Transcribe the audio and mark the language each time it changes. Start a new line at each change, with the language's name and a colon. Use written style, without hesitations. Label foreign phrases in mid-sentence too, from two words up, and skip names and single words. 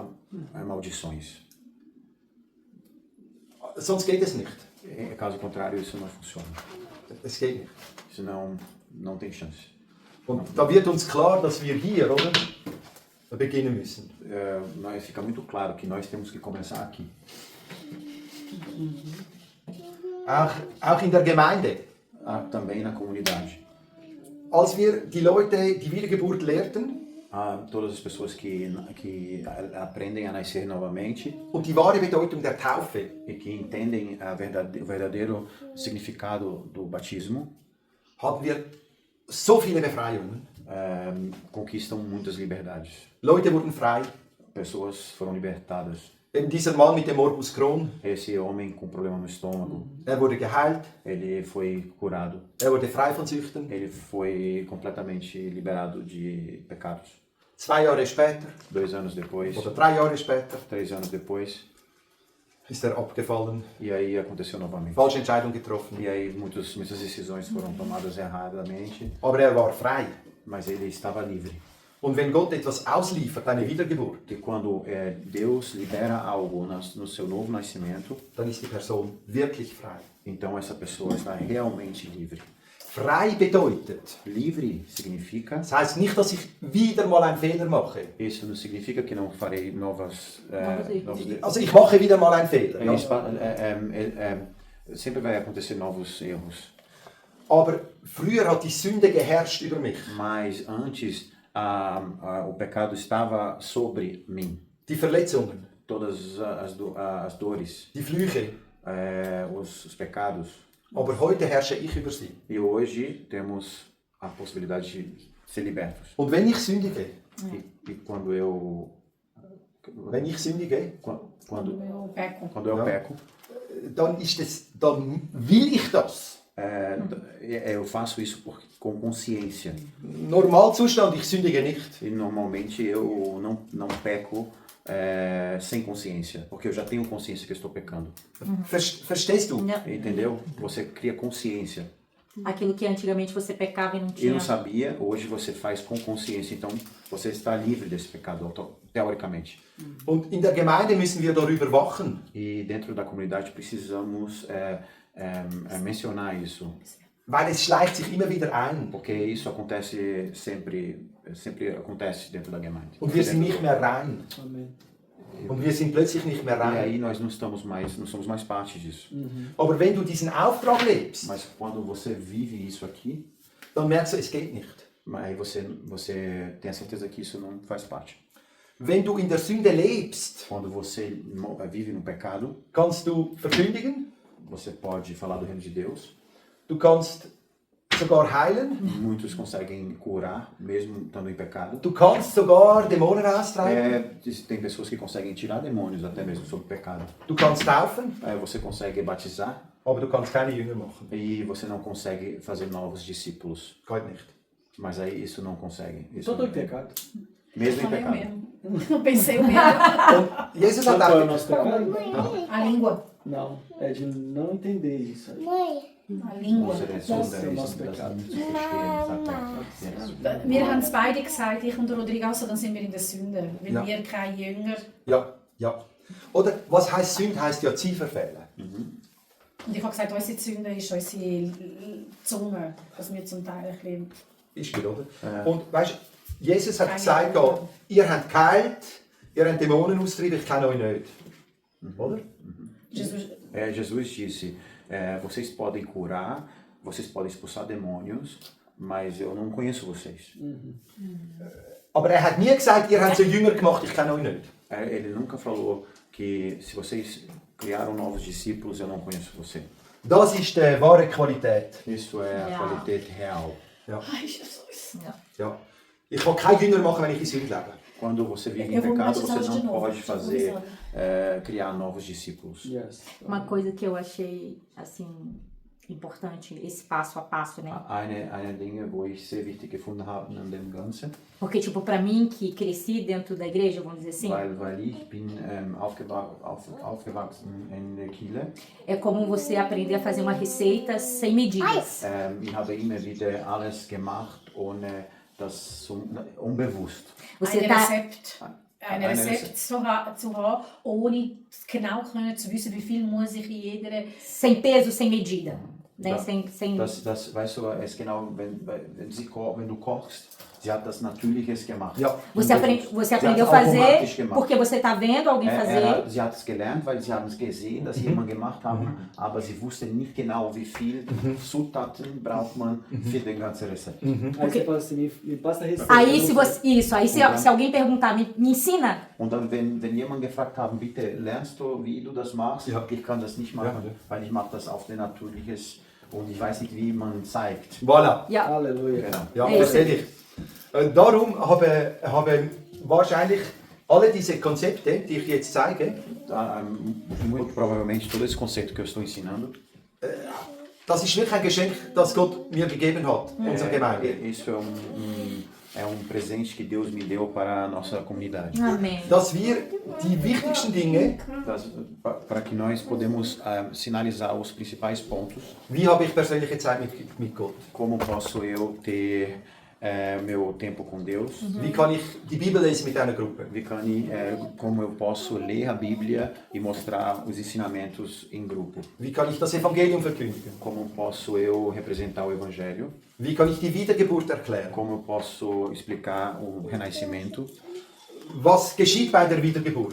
Portuguese: maldições.
German: Sonst geht es nicht.
Portuguese: Caso contrário, isso não funciona.
German: Es geht nicht.
Portuguese: Senão, não tem chance.
German: Und da wird uns klar, dass wir hier, oder, beginnen müssen.
Portuguese: Fica muito claro que nós temos que começar aqui.
German: Auch in der Gemeinde.
Portuguese: Também na comunidade.
German: Als wir die Leute die Wiedergeburt lehrten
Portuguese: Todas as pessoas que aprendem a nascer novamente
German: und die wahre Bedeutung der Taufe,
Portuguese: e que entendem o verdadeiro significado do batismo,
German: haben wir so viele Befreiungen.
Portuguese: conquistam muitas liberdades.
German: Leute wurden frei.
Portuguese: Pessoas foram libertadas.
German: Eben dieser Mann mit dem Morbus Crohn,
Portuguese: Esse homem com problema no estômago,
German: wurde geheilt.
Portuguese: ele foi curado.
German: Wurde frei von Süchten.
Portuguese: Ele foi completamente liberado de pecados.
German: 2 Jahre später,
Portuguese: 2 anos depois,
German: oder 3 Jahre später,
Portuguese: 3 anos depois,
German: ist abgefallen.
Portuguese: e aí aconteceu novamente.
German: Falsche Entscheidung getroffen.
Portuguese: E aí muitas decisões foram tomadas erradamente,
German: Aber war frei.
Portuguese: mas ele estava livre.
German: Und wenn Gott etwas ausliefert, eine Wiedergeburt,
Portuguese: E quando Deus libera algo no seu novo nascimento,
German: dann ist die Person wirklich frei.
Portuguese: então essa pessoa está realmente livre.
German: Frei bedeutet,
Portuguese: Livre significa,
German: das heißt nicht, dass ich wieder mal einen Fehler mache.
Portuguese: isso não significa que não farei novos
German: Also ich mache wieder mal einen Fehler. Ja.
Portuguese: Sempre vai acontecer novos erros.
German: Aber früher hat die Sünde geherrscht über mich.
Portuguese: Mas antes o pecado estava sobre mim.
German: Die Verletzungen,
Portuguese: Todas as dores,
German: die Flüche.
Portuguese: os pecados.
German: Aber heute herrsche ich über sie.
Portuguese: E hoje temos a possibilidade de ser libertos.
German: Und wenn ich sündige,
Portuguese: E quando eu quando Eu peco. eu peco,
German: dann will ich das.
Portuguese: eu faço isso com consciência.
German: Normalzustand, ich sündige nicht.
Portuguese: E normalmente eu não peco sem consciência, porque eu já tenho consciência que eu estou pecando.
German: Verstehst du?
Portuguese: Não. Entendeu? Você cria consciência. Aquilo que antigamente você pecava e não E tinha. não sabia, hoje você faz com consciência. Então, você está livre desse pecado, teoricamente.
German: Und in der Gemeinde müssen wir darüber wachen.
Portuguese: E dentro da comunidade precisamos mencionar isso.
German: Weil es schleicht sich immer wieder ein.
Portuguese: Porque isso acontece sempre acontece dentro da Gemeinde.
German: Und wir sind nicht mehr rein.
Portuguese: Amém.
German: Und wir sind plötzlich nicht mehr
Portuguese: E
German: rein.
Portuguese: aí nós não somos mais parte disso.
German: Aber wenn du diesen Auftrag lebst,
Portuguese: Mas quando você vive isso aqui,
German: dann merkst du, es geht nicht.
Portuguese: aí você tem a certeza que isso não faz parte.
German: Wenn du in der Sünde lebst,
Portuguese: Quando você vive no pecado,
German: kannst du verkündigen,
Portuguese: você pode falar do reino de Deus.
German: du kannst sogar heilen,
Portuguese: Muitos conseguem curar, mesmo estando em pecado.
German: du kannst sogar Dämonen austreiben,
Portuguese: Tem pessoas que conseguem tirar demônios até mesmo sobre o pecado.
German: du kannst taufen,
Portuguese: Você consegue batizar
German: aber du kannst keine Jünger machen.
Portuguese: e você não consegue fazer novos discípulos.
German: Geht nicht.
Portuguese: Mas aí isso não consegue. Isso Todo em pecado. mesmo em Falei o pecado. mesmo. Não pensei o mesmo.
German: Und Jesus
Portuguese: Sabe
German: hat
Portuguese: qual é o
German: auch,
Portuguese: nosso pecado? A língua. Não, é de não entender isso aí. A língua.
German: Das
Portuguese: ist nosso pecado.
German: Wir haben es beide gesagt, ich und Rodrigo, also dann sind wir in der Sünde. Weil Ja. wir keine Jünger. ja, ja. Oder was heißt Sünde? Heißt ja Zielverfehlen. Und ich habe gesagt, unsere Sünde ist unsere Zunge, dass wir zum Teil ein bisschen... Ist gut, oder? Und weißt du, Jesus hat gesagt, ja, ihr habt geheilt, ihr habt Dämonen austrieben, ich kenne euch nicht. Oder? Jesus,
Portuguese: Jesus disse, vocês podem curar, vocês podem expulsar demônios, mas eu não conheço vocês.
German: Aber er hat nie gesagt, ihr habt so Jünger gemacht, ich kenne euch nicht.
Portuguese: Ele nunca falou que se vocês criaram novos discípulos, eu não conheço você.
German: Das ist die wahre Qualität.
Portuguese: Isso é a
German: Ja.
Portuguese: qualidade real.
German: Ja.
Portuguese: Ai, Jesus.
German: Ja. Ich kann kein Jünger machen, wenn ich in Sünde lebe.
Portuguese: Quando você vive em Eu vou pecado, batizá-los você de não novo, pode já fazer, vou criar novos discípulos. Yes. Uma coisa que eu achei, assim, importante, esse passo a passo, né?
German: Eine Dinge, wo ich sehr wichtig gefunden habe an dem Ganzen,
Portuguese: Porque, tipo, pra mim, que cresci dentro da igreja, vamos dizer assim,
German: weil ich bin aufgewachsen in der Kirche.
Portuguese: é como você aprender a fazer uma receita sem medidas.
German: Ich habe immer wieder alles gemacht, ohne das unbewusst.
Portuguese: Você
German: Ein
Portuguese: tá,
German: Rezept. Ein Rezept zu haben, ohne genau können zu wissen, wie viel muss ich in jeder...
Portuguese: sem peso, sem medida. Né?
German: Ja.
Portuguese: Sem...
German: Das weißt du, es genau, wenn du kochst, sie hat das Natürliches gemacht. Ja.
Portuguese: Você,
German: Unbewusst.
Portuguese: você
German: Sie hat
Portuguese: aprendeu
German: es
Portuguese: a
German: automatisch
Portuguese: fazer
German: gemacht.
Portuguese: porque você tá vendo alguém fazer.
German: Sie hat es gelernt, weil sie haben es gesehen, dass jemand gemacht haben, aber sie wusste nicht genau, wie viel Zutaten braucht man für den ganzen Rezept.
Portuguese: Aí você fala assim, me passa a receita. Aí Eu se não você. Isso, aí se alguém perguntar, me ensina,
German: Und dann, wenn jemand gefragt haben, bitte lernst du, wie du das machst? Ja. Ich kann das nicht machen, Ja. weil ich mache das auf den Natürliches und ich weiß nicht, wie man zeigt. Voilà. ja,
Portuguese: Aleluia.
German: Genau. Ja, Ja, verstehe ich. Darum haben wahrscheinlich alle diese Konzepte, die ich jetzt zeige,
Portuguese: Muito provavelmente todo esse conceito que eu estou ensinando,
German: das ist wirklich ein Geschenk, das Gott mir gegeben hat, unserer Gemeinde.
Portuguese: isso é um presente que Deus me deu para a nossa comunidade. amém.
German: Dass wir die wichtigsten Dinge,
Portuguese: Para que nós podemos sinalizar os principais pontos.
German: wie habe ich persönliche Zeit mit Gott?
Portuguese: Como posso eu ter meu tempo com Deus?
German: Wie kann ich die Bibel lesen mit einer Gruppe?
Portuguese: Como eu posso ler a Bíblia e mostrar os ensinamentos em grupo?
German: Wie kann ich das Evangelium verkündigen?
Portuguese: Como posso eu representar o Evangelho?
German: Wie kann ich die Wiedergeburt erklären?
Portuguese: Como eu posso explicar o renascimento?
German: Was geschieht bei der Wiedergeburt?